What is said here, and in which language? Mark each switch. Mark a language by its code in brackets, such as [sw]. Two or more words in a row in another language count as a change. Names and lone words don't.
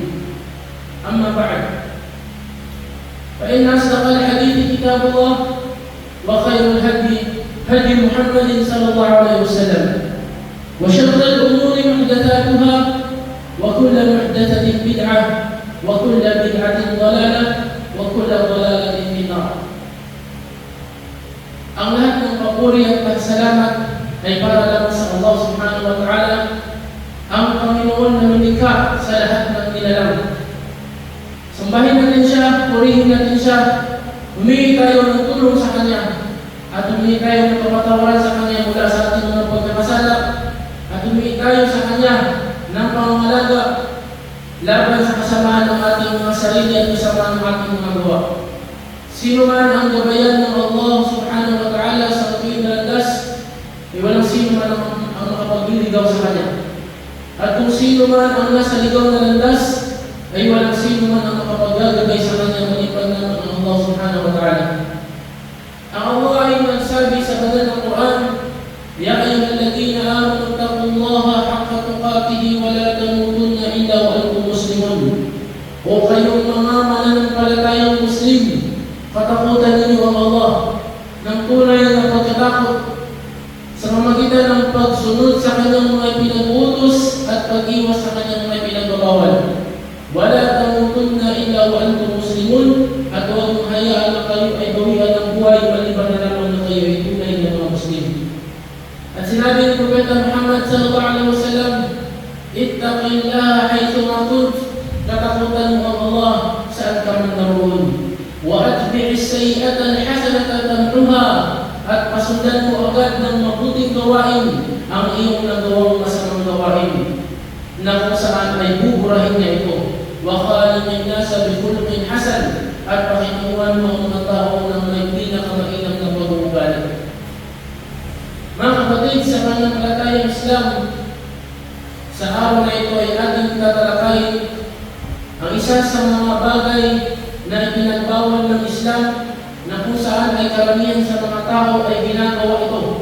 [ar] أما بعد، فإن أصدق الحديث كتاب الله وخير الهدي هدي محمد صلى الله عليه وسلم وشر الأمور محدثاتها وكل محدثة بدعة وكل بدعة ضلالة وكل ضلالة في النار. [tl] Ang lahat ng papuri at pasalamat ay para lamang sa Allah [ar] سبحانه وتعالى, [tl] ang Panginoon na lumikha sa lahat ng nilalang. Sambahin natin siya, purihin natin siya, humingi tayo ng tulong sa Kanya, at humingi tayo ng kapatawaran sa Kanya mula sa ating mga pagkakasala, at humingi tayo sa Kanya ng pangangalaga laban sa kasamaan ng ating mga sarili at kasamaan ng ating mga gawa. Sino man ang gabayan ng Allah [ar] سبحانه وتعالى [tl] sa tuwing landas, ay walang sino man ang makapagliligaw sa Kanya. At kung sino man ang nasa ligaw na landas, ay walang sino man ang makapaggagabay sa Kanya maliban naman ang Allah [ar] سبحانه وتعالى. [tl] Ang Allah ay nagsabi sa banal ng Quran, [ar] يا أيها الذين آمنوا اتقوا الله حق تقاته ولا تموتن إلا وأنتم مسلمون. [tl] O kayong mga mananampalatayang Muslim, katakutan ninyo ang Allah ng tunay na pagkatakot sa pamamagitan ng pagsunod sa Kanyang mga pinag-utos at pag-iwas sa Kanyang mga pinagbabawal. [ar] ولا تموتن إلا وأنتم مسلمون, [tl] at huwag mong hayaan na kayo ay bawian ng buhay maliban na lamang na kayo ay tunay na mga Muslim. At sinabi ni Propeta Muhammad [ar] صلى الله عليه وسلم, اتق الله حيثما كنت, [tl] katakutan mo ang Allah saan ka man naroon. [ar] وأتبع السيئة الحسنة تمحها, [tl] at pasundan mo agad ng mabuting gawain ang iyong nagawang masamang gawain, na kung saan ay buburahin niya ito. [ar] وخالق الناس بخلق حسن, [tl] at pakitunguhan mo ang mga tao ng may pinakamainam na pag-uugali. Mga kapatid, sa pananampalatayang Islam, sa araw na ito ay ating tatalakayin ang isa sa mga bagay na ipinagbawal ng Islam, na kung saan ay karamihan sa mga tao ay ginagawa ito